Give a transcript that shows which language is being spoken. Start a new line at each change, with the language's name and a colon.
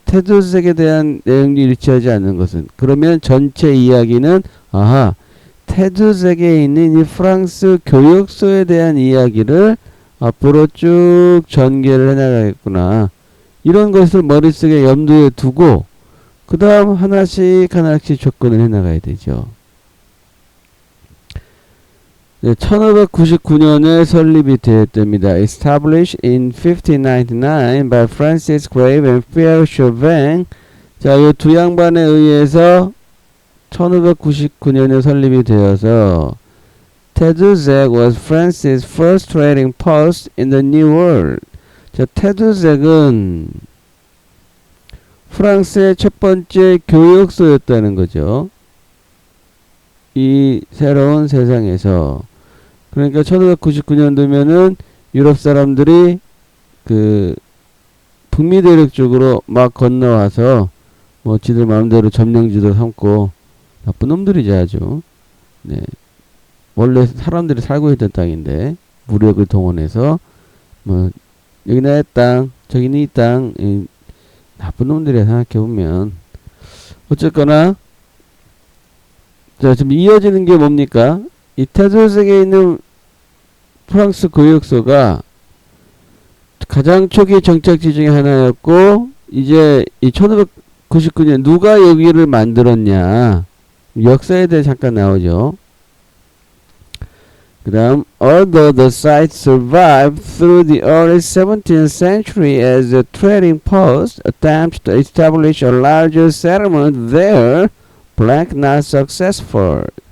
Korean: 테두색에 대한 내용이 일치하지 않는 것은 그러면 전체 이야기는 아하 테두색에 있는 이 프랑스 교역소에 대한 이야기를 앞으로 쭉 전개를 해나가겠구나. 이런 것을 머릿속에 염두에 두고 그 다음 하나씩 접근을 해나가야 되죠. 네, 1599년에 설립이 되었답니다.
English: Established in 1599 by Francis Grave and Pierre Chauvin.
Korean: 자, 이 두 양반에 의해서 1599년에 설립이 되어서
English: Tadoussac was France's first trading post in the New World.
Korean: 자, 테두색은 프랑스의 첫 번째 교역소였다는 거죠. 이 새로운 세상에서. 그러니까 1599년도면은 유럽 사람들이 그 북미 대륙 쪽으로 막 건너와서 뭐 지들 마음대로 점령지도 삼고 나쁜 놈들이죠 아주. 네. 원래 사람들이 살고 있던 땅인데 무력을 동원해서 뭐 여기 나의 땅 저기는 이 땅 나쁜 놈들이야 생각해보면. 어쨌거나 자 지금 이어지는 게 뭡니까? 이 테두색에 있는 프랑스 교역소가 가장 초기 정착지 중에 하나였고 이제 이 1599년 누가 여기를 만들었냐 역사에 대해 잠깐 나오죠. 그 다음
English: although the site survived through the early 17th century as a trading post, attempts to establish a larger settlement there black not successful.